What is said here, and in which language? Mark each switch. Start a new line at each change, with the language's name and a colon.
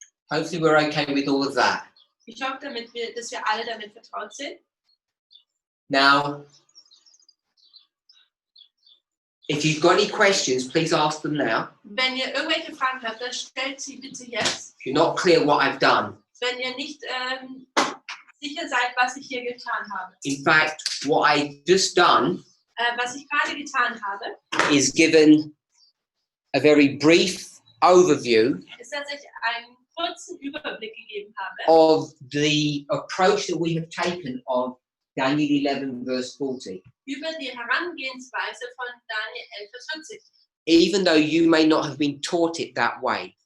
English: Hopefully we're okay with all of that.
German: Ich hoffe, dass wir alle damit vertraut sind.
English: Now, if you've got any questions, please ask them now.
German: Wenn ihr irgendwelche Fragen habt, dann stellt sie bitte jetzt.
English: If you're not clear what I've done.
German: Wenn ihr nicht sicher seid, was ich hier getan habe.
English: In fact, what I just done
German: Was ich gerade getan habe,
English: is given a very brief overview
German: ist, dass ich einen kurzen Überblick gegeben habe
English: of the approach that we have taken of Daniel 11 verse 40.
German: über die Herangehensweise von Daniel 11, Vers 40.
English: Even though you may not have been taught it that way.